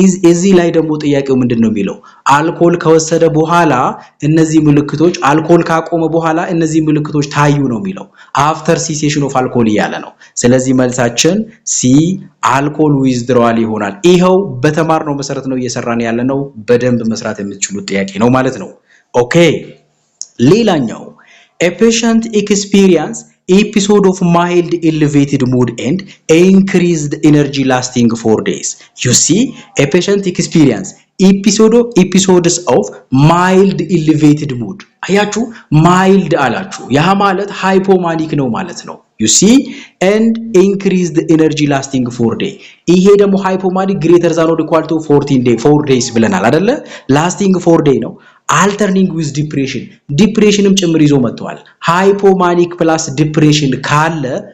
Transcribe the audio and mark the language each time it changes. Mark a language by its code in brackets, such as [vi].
[am] እዚህ ላይ ደግሞ ጥያቄው ምንድነው የሚለው አልኮል ከወሰደ በኋላ እነዚህ ምልክቶች አልኮል ካቆመ በኋላ እነዚህ ምልክቶች ታዩ ነው የሚለው [en] after cessation of alcohol [am] እያለ ነው። ስለዚህ መልሳችን C alcohol withdrawal ይሆናል። ይሄው በተማርነው መሰረት ነው እየሰራን ያለነው በደንብ መስራት የምትችሉት ጥያቄ ነው ማለት ነው። ኦኬ ሌላኛው [en] a patient experience episode of mild elevated mood and increased energy lasting for days. You see, a patient experience episodes of mild elevated mood. [am] አያችሁ mild አላችሁ ያ ማለት ሃይፖማኒክ ነው ማለት ነው። [en] you see and increased energy lasting for day [am] ይሄ ደግሞ ሃይፖማኒክ [en] greater than or equal to 4 days [am] ብለናል አይደለ [en] lasting 4 day [am] ነው [en] alternating with depression [am] ዲፕሬሽንም ጭምር ይዞ መጥቷል ሃይፖማኒክ ፕላስ ዲፕሬሽን ካለ